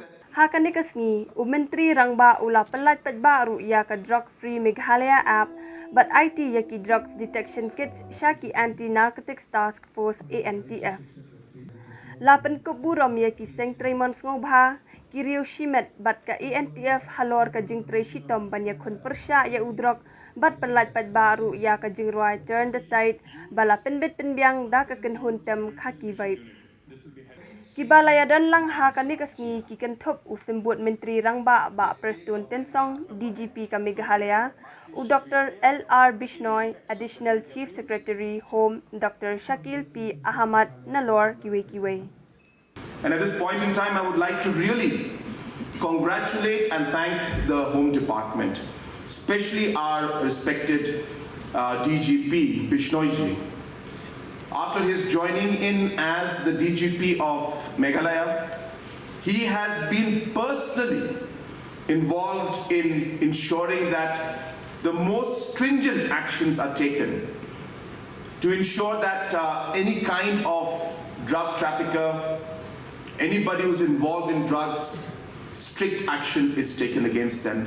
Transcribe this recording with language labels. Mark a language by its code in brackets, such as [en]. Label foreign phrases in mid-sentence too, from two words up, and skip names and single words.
[kha] Hakani kasni Menteri Rangba ula pelat pat baru ya ka [en] drug free Meghalaya app [kha] but IT ya ki [en] drugs detection kits [kha] syaki [en] anti narcotics task force ANTF. [kha] Lapan kuburom ya ki seng tremon ngobha kiriu shimet bat ka ANTF halor ka jing tre shitom banya khun persya ya udrok bat pelat pat baru ya ka jing roi [en] turn the tide [kha] bala penbet penbiang da ka kenhun tem khaki vibes. Kibalaya dan lang ha kani kasni ki kenthop usembut Menteri Rangba ba Preston Tensong DGP ka Meghalaya u Dr. [en] LR Bishnoi Additional Chief Secretary Home Dr. [kha] Shakil P Ahmad Nalor kiwe. [en] And at this point in time I would like to really congratulate and thank the Home Department, especially our respected DGP Bishnoi ji. After his joining in as the DGP of Meghalaya, he has been personally involved in ensuring that the most stringent actions are taken to ensure that any kind of drug trafficker, anybody who's involved in drugs, strict action is taken against them.